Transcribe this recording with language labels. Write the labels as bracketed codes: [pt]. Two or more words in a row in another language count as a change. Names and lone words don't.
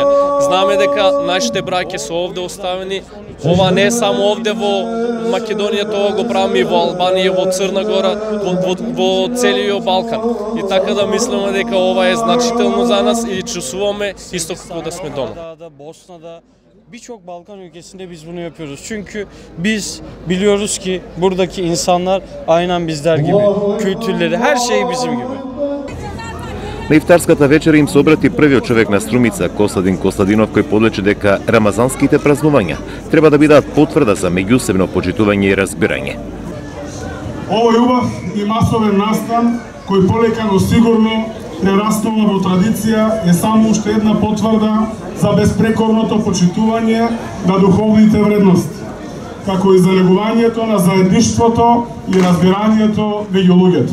[mk] Знаеме дека нашите браќа се овде оставени. Ова не е само овде во Македонија, тоа го правиме и во Албанија, во Црна Гора, во целиот Балкан. И така да мислиме дека ова е значително за нас и чувствуваме исто како да сме дома. [tr] Birçok Balkan ülkesinde biz bunu yapıyoruz. Çünkü biz biliyoruz ki buradaki insanlar aynen bizler gibi. Kültürleri, her şey bizim gibi. [mk] На ифтарската вечера им се обрати првиот човек на Струмица, Костадин Костадинов, кој подлече дека рамазанските празнувања треба да бидат потврда за меѓусебно почитување и разбирање. Овој убав и масовен настан, кој полека но сигурно прерастува во традиција, е само уште една потврда за безпрекорното почитување на духовните вредности, како и за негувањето на заедништвото и разбирањето меѓу луѓето.